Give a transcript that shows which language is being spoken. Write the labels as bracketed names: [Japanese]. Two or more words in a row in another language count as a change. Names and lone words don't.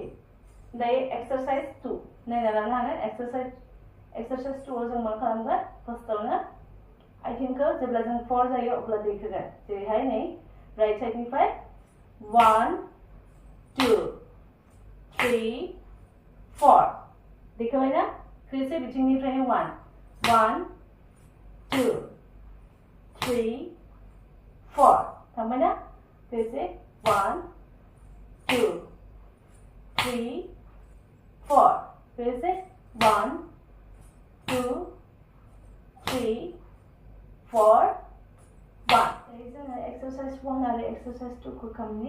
[Bodo] दायो एक्सारसाइज 2 नायना लानो हागोन। एक्सारसाइज 2 जों मा खालामगोन? फार्स्टआवनो आथिंखौ जेब्ला जों 4 जायो अब्ला दैखोगोन। जेरैहाय नै राइट साइडनिफ्राय 1 2 3 4 दैखोबाय ना? [Hindi] फिर से [Bodo] बिथिंनिफ्रायनो 1 2 3 4 थांबाय ना? [Hindi] फिर से [Bodo] 1 2 3 4 [Hindi] फिर से [Bodo] 1 2 3 4 1 जोङो [English] exercise 1 and exercise 2 [Bodo] खौ खालामनि।